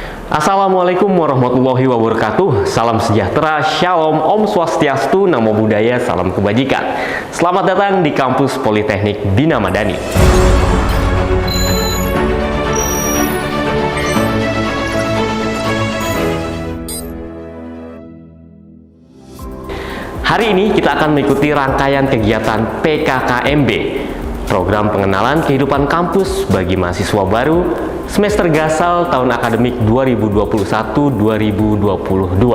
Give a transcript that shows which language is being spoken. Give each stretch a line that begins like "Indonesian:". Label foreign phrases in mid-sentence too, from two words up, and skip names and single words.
Arabic: Assalamualaikum warahmatullahi wabarakatuh.
Indonesian: Salam sejahtera, shalom,
Sanskrit: om swastiastu, namo buddhaya,
Indonesian: salam kebajikan. Selamat datang di kampus Politeknik Bina Madani. Hari ini kita akan mengikuti rangkaian kegiatan PKKMB, program pengenalan kehidupan kampus bagi mahasiswa baru semester gasal tahun akademik 2021-2022.